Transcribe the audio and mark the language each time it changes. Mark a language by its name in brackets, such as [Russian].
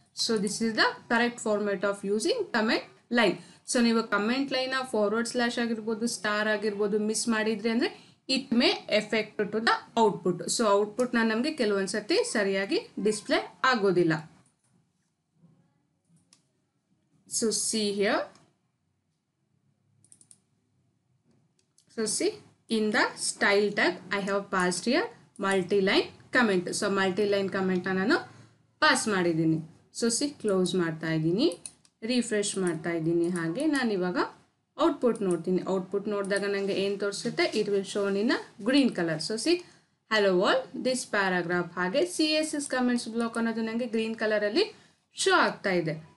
[English] So this is the correct format of using comment line. [Kannada] So ನೀವು comment line / ಆಗಿರ್ಬೋದು, star ಆಗಿರ್ಬೋದು miss ಮಾಡಿದ್ರಿ ಅಂದ್ರೆ [English] It may effect to the output. [Kannada] So output ನಮಗೆ ಕೆಲವೊಂದ್ಸತಿ ಸರಿಯಾಗಿ display ಆಗೋದಿಲ್ಲ. [English] So see here, so see in the style tag I have passed here multi-line comment. So multi-line comment [Kannada] ನಾನು pass ಮಾಡಿದ್ದೀನಿ. So C close ಮಾಡ್ತಾ ಇದ್ದೀನಿ, refresh ಮಾಡ್ತಾ ಇದ್ದೀನಿ. ಹಾಗೆ ನಾನು ಇವಾಗ ಔಟ್ಪುಟ್ ನೋಡ್ತೀನಿ. ಔಟ್ಪುಟ್ ನೋಡಿದಾಗ ನನಗೆ ಏನು ತೋರಿಸುತ್ತೆ, [English] It will shown in green colour. So see hello world this paragraph. [Kannada] ಹಾಗೆ CSS ಕಮೆಂಟ್ಸ್ ಬ್ಲಾಕ್ ಅನ್ನೋದು ನನಗೆ ಗ್ರೀನ್ ಕಲರಲ್ಲಿ ಶೋ ಆಗ್ತಾ ಇದೆ.